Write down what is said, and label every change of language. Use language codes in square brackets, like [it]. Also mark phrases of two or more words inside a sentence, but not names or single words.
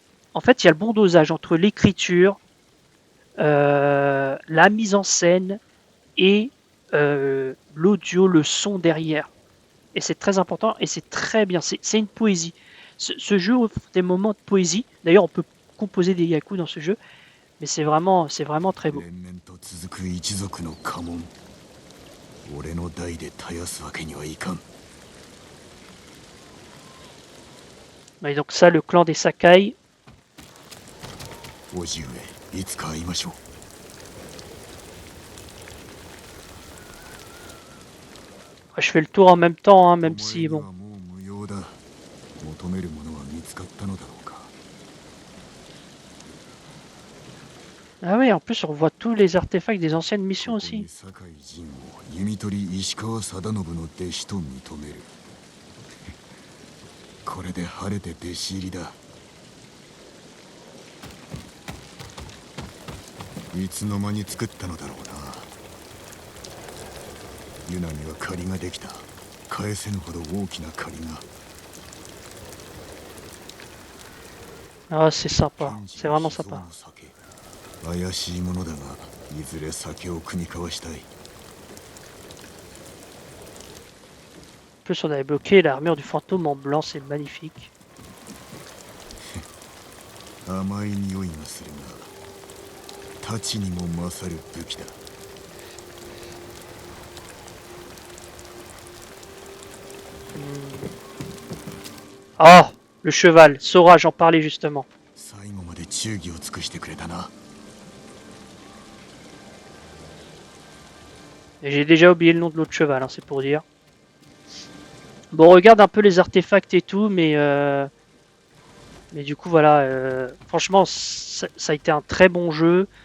[fr] En fait, il y a le bon dosage entre l'écriture, la mise en scène et l'audio, le son derrière. Et c'est très important et c'est très bien. C'est une poésie. Ce jeu offre des moments de poésie. D'ailleurs, on peut composer des yaku dans ce jeu, mais c'est vraiment très beau. [ja] 連綿と続く一族の家紋俺の代で絶やすわけにはいかん [fr] Et donc ça, le clan des Sakai. [ja] 叔父上いつか会いましょう [fr] Je fais le tour en même temps, hein, même [ja] お前 [fr] si [ja] に [fr] bon. [ja] はもう無用だ求めるものは見つかったのだろうか [fr] Ah oui, en plus on voit tous les artefacts des anciennes missions [ja] ここに [fr] aussi. [ja] 酒井陣を弓取り石川定信の弟子と認めるこれで晴れて弟子入りだいつの間に作ったのだろうなユナには借りができた返せぬほど大きな借りが [fr] Ah, c'est sympa, c'est vraiment sympa. [ja] 怪しいものだがいずれ酒を酌み交わしたい [fr] En plus on avait bloqué l'armure du fantôme en blanc, c'est magnifique. [ja] 甘い匂いがするが太刀にも勝る武器だ [fr] Ah, le cheval, Sora, j'en parlais justement. [ja] 最後まで忠義を尽くしてくれたな [fr] Et j'ai déjà oublié le nom de l'autre cheval, hein, c'est pour dire. Bon, on regarde un peu les artefacts et tout, mais du coup voilà, franchement ça a été un très bon jeu.